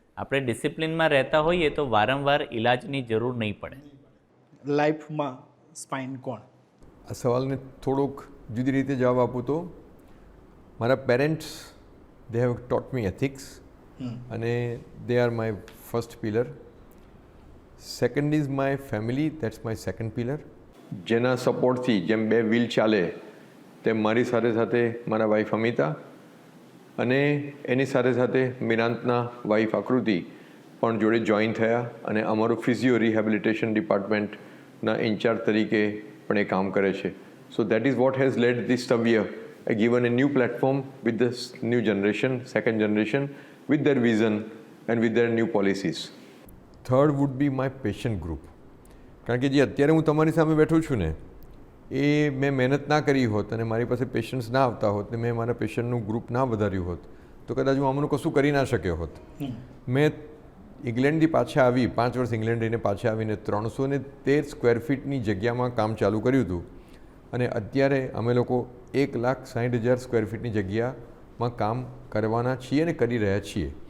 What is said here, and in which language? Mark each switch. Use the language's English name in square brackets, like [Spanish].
[Gujarati] આપણે ડિસિપ્લિનમાં રહેતા હોઈએ તો વારંવાર ઇલાજની જરૂર નહીં પડે. લાઈફમાં સ્પાઇન કોણ? આ સવાલને થોડુંક જુદી રીતે જવાબ આપું તો મારા parents [English] they have taught me ethics [Gujarati] અને [English] they are my first pillar. Second is my family, that's my second pillar. [Gujarati] જેના સપોર્ટથી જેમ બે વ્હીલ ચાલે તેમ મારી સાથે સાથે મારા વાઈફ અમિતા અને એની સાથે સાથે મિરાંતના વાઈફ આકૃતિ પણ જોડે જોઈન થયા અને અમારું ફિઝિયો રિહેબિલિટેશન ડિપાર્ટમેન્ટના ઇન્ચાર્જ તરીકે પણ એ કામ કરે છે. [English] So that is what has led this stove given a new platform with this new generation, second generation, with their vision and with their new policies. Third would be my patient group. [Gujarati] કારણ કે જે અત્યારે હું તમારી સામે બેઠો છું ને, એ મેં મહેનત ના કરી હોત અને મારી પાસે પેશન્ટ્સ ના આવતા હોત ને મેં મારા પેશન્ટનું ગ્રુપ ના વધાર્યું હોત તો કદાચ હું આમનું કશું કરી ના શક્યો હોત. મેં ઇંગ્લેન્ડથી પાછા આવી, 5 વર્ષ ઇંગ્લેન્ડ રહીને પાછા આવીને 313 સ્ક્વેર ફીટની જગ્યામાં કામ ચાલુ કર્યું હતું અને અત્યારે અમે લોકો 1,60,000 સ્ક્વેર ફીટની જગ્યામાં કામ કરવાના છીએ અને કરી રહ્યા છીએ.